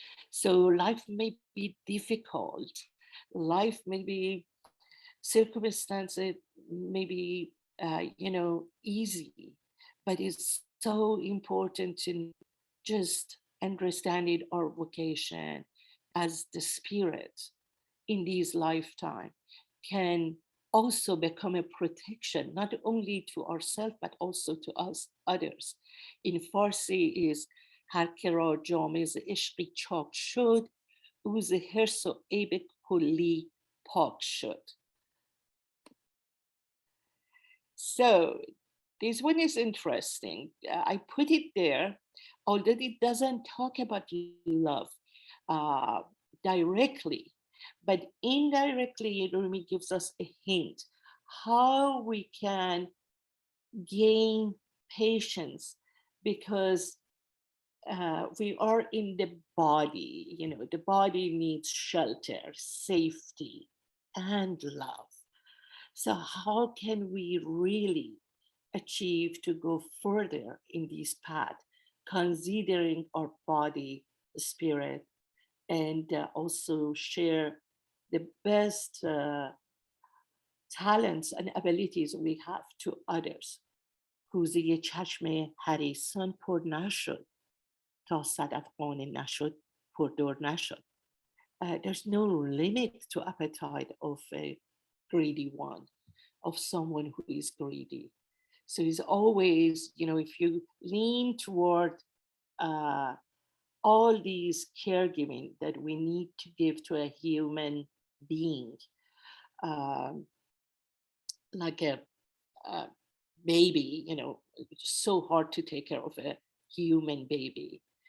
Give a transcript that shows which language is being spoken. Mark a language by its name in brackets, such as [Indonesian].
[English] So life may be difficult. Life may be circumstances, may be, easy, but it's so important to just understand it, our vocation as the spirit in this lifetime can also become a protection, not only to ourselves, but also to us, others. In Farsi is [Persian] هر که را جام ز عشقی چاک شد او ز حرص و عیب کلی پاک شد. [English] So this one is interesting. I put it there, although it doesn't talk about love directly, but indirectly, Rumi gives us a hint how we can gain patience, because we are in the body. The body needs shelter, safety, and love. So how can we really achieve to go further in this path, considering our body, spirit, and also share the best talents and abilities we have to others. [Persian] کوزه چشم حریصان پر نشد تا صدف قانع نشد پردر نشد. [English] There's no limit to appetite of a greedy one, of someone who is greedy. So it's always, if you lean toward all these caregiving that we need to give to a human being, like a baby, it's so hard to take care of a human baby.